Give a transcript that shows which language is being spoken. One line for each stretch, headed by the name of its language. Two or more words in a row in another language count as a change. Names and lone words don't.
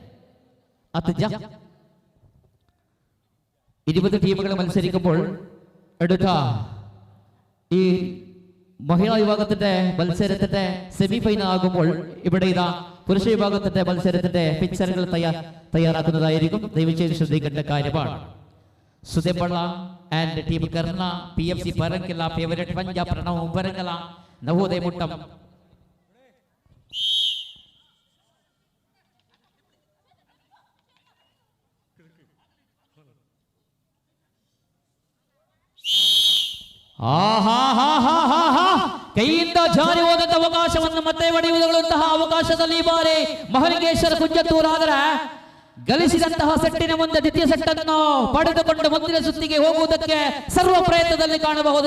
Malayalam: 20 ടീമുകൾ മത്സരിക്കുമ്പോൾ എടുത്ത ഈ മഹിളാ വിഭാഗത്തിന്റെ മത്സരത്തിന്റെ
English: semi final
Malayalam: ആകുമ്പോൾ ഇവിടെ ഇതാ പുരുഷ വിഭാഗത്തിന്റെ മത്സരത്തിന്റെ പിക്ചറുകൾ തയ്യാറാക്കുന്നതായിരിക്കും. ദയവുചെയ്ത് ശ്രദ്ധിക്കേണ്ട കാര്യമാണ്. സുദേമ്പള ആൻഡ് ടീം കർണ, PFC പരങ്കല, ഫേവറേറ്റ് പഞ്ച പ്രണവ് പരങ്കല, നവോദയ മുട്ടം.
Kannada: ಕೈಯಿಂದ ಜಾರಿ ಹೋದಂತ ಅವಕಾಶವನ್ನು ಮತ್ತೆ ಹೊಡೆಯುವುದಂತಹ ಅವಕಾಶದಲ್ಲಿ ಈ ಬಾರಿ ಮಹಲಿಂಗೇಶ್ವರ ಕುಂಜತ್ತೂರಾದರೆ ಗಳಿಸಿದಂತಹ ಸೆಟ್ಟಿನ ಮುಂದೆ ದ್ವಿತೀಯ ಸೆಟ್ ಅನ್ನು ಪಡೆದುಕೊಂಡು ಮುಂದಿನ ಸುತ್ತಿಗೆ ಹೋಗುವುದಕ್ಕೆ ಸರ್ವ ಪ್ರಯತ್ನದಲ್ಲಿ ಕಾಣಬಹುದು.